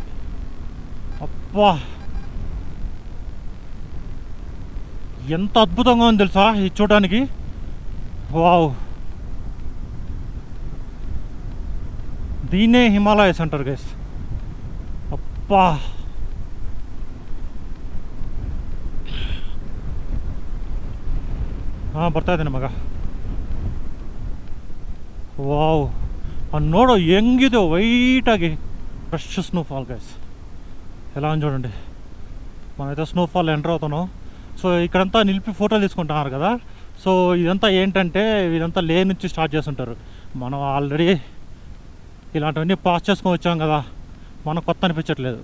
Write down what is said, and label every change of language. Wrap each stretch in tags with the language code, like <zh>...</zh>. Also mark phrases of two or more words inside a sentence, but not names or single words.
<te>అబ్బా ఎంత అద్భుతంగా ఉంది తెలుసా ఇది చూడడానికి. వావ్, దీన్నే హిమాలయస్ అంటారు గైస్.</te> <kn>అబ్బా ಬರ್ತಾ ಇದ್ದಾನೆ ಮಗ. ವಾವ್, ನೋಡೋ ಹೆಂಗಿದೆ వైటాಗಿ</kn> <en>fresh snowfall guys.</en> <te>ఎలా అని చూడండి. మనమైతే స్నోఫాల్ ఎంటర్ అవుతున్నాం. సో ఇక్కడంతా నిలిపి ఫోటోలు తీసుకుంటున్నారు కదా. సో ఇదంతా ఏంటంటే ఇదంతా లే నుంచి స్టార్ట్ చేస్తుంటారు. మనం ఆల్రెడీ ఇలాంటివన్నీ పాస్ చేసుకొని వచ్చాం కదా, మనకు కొత్త అనిపించట్లేదు.</te>